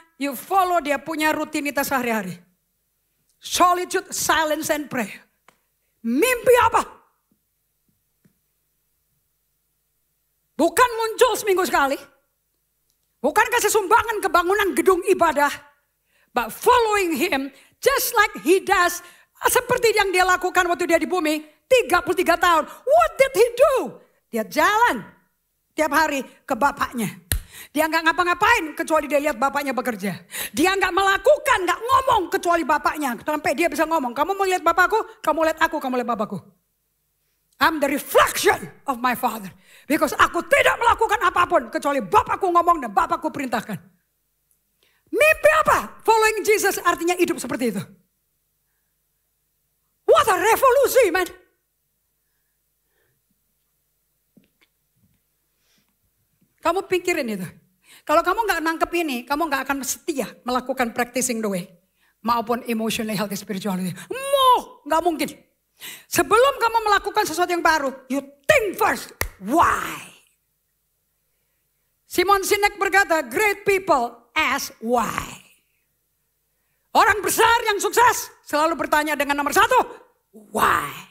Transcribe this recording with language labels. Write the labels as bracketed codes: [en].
[en] you follow [id] dia punya rutinitas sehari-hari. [en] Solitude, silence, and prayer. [id] Mimpi apa? Bukan muncul seminggu sekali. Bukan kasih sumbangan ke bangunan gedung ibadah. [en] But following him just like he does. [id] Seperti yang dia lakukan waktu dia di bumi. 33 tahun. [en] What did he do? [id] Dia jalan tiap hari ke bapaknya. Dia nggak ngapa-ngapain kecuali dia lihat bapaknya bekerja. Dia nggak melakukan, nggak ngomong kecuali bapaknya. Sampai dia bisa ngomong, kamu mau lihat bapakku, kamu lihat aku, kamu lihat bapakku. [en] I'm the reflection of my father. Because [id] aku tidak melakukan apapun kecuali bapakku ngomong dan bapakku perintahkan. Mimpi apa? [en] Following Jesus [id] artinya hidup seperti itu. [en] What a revolusi, man. [id] Kamu pikirin itu. Kalau kamu nggak nangkep ini, kamu nggak akan setia melakukan [en] practicing the way. [id] Maupun [en] emotionally healthy spirituality. [id] Nggak mungkin. Sebelum kamu melakukan sesuatu yang baru, [en] you think first, why? [id] Simon Sinek berkata, [en] great people ask why. [id] Orang besar yang sukses selalu bertanya dengan nomor satu, why?